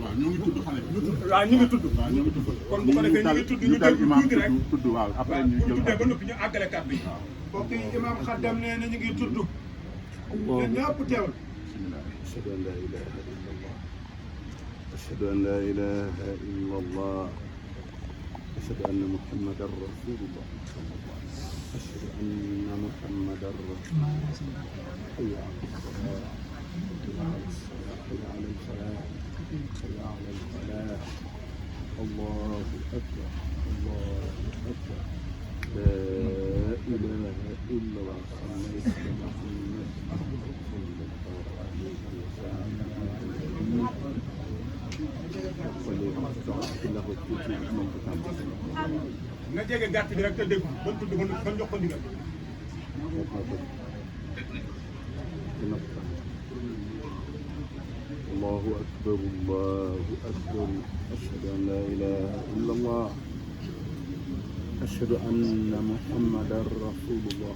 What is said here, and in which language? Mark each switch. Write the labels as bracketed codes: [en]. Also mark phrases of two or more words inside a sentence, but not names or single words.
[wo] waaw ñu ngi tudd kon bu ko defee ñu ngi tudd ñu dégg tuuti rek waaw bu ñu tuddee ba noppi ñu àggale kàddu yi mbokk yi imam Xaddam nee na ñu ngi tudd ñëpp teewul [ar] أشهد أن لا إله إلا الله أشهد أن محمدا رسول الله أشهد أن محمدا رسول الله حي على الصلاة حي على الفلاح حي على الفلاح الله أكبر الله أكبر لا إله إلا الله سيدنا محمد صلى الله عليه وسلم [wo] nga jege gàtt bi rek te dégg ba tudd ba jox ko ndigal [ar] الله أكبر الله أكبر أشهد أن لا إله إلا الله أشهد أن محمدا رسول الله